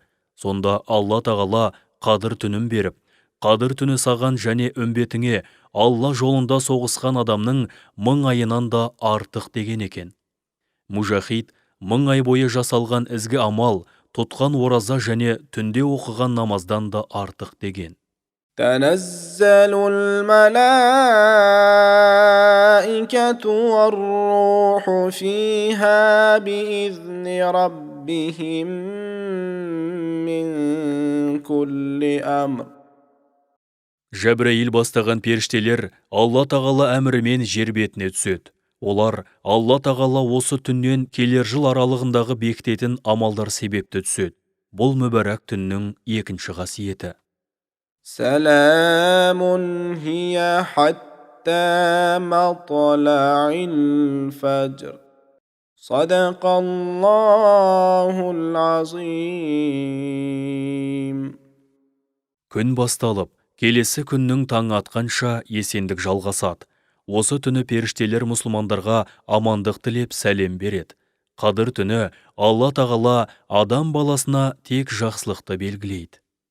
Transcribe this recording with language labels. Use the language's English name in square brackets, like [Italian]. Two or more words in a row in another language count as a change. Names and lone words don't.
[Kazakh] Сонда Алла тағала Қадыр түнін беріп, Қадыр түні саған және үмбетіңе Алла жолында соғысқан адамның 1000 айынан да артық деген екен. Мужахид 1000 ай бойы жасалған ізгі амал, тұтқан ораза және түнде оқыған намаздан да артық деген. [Arabic] تنزل الملائكة والروح فيها بإذن ربهم من كل أمر. [Kazakh] Жәбірейіл бастаған періштелер Алла тағала әмірімен жер бетіне түседі. Олар Алла тағала осы түннен келер жыл аралығындағы бекітетін амалдар себепті түседі. Бұл мүбәрак түннің екінші қасиеті. [Arabic] سلام هي حتى مطلع الفجر. صدق الله العظيم. [Kazakh] Күн басталып, келесі күннің таң атқанша есендік жалғасады. Осы түні періштелер мұсылмандарға амандық тілеп сәлем береді. Қадыр түні Алла тағала адам баласына тек жақсылықты белгілейді.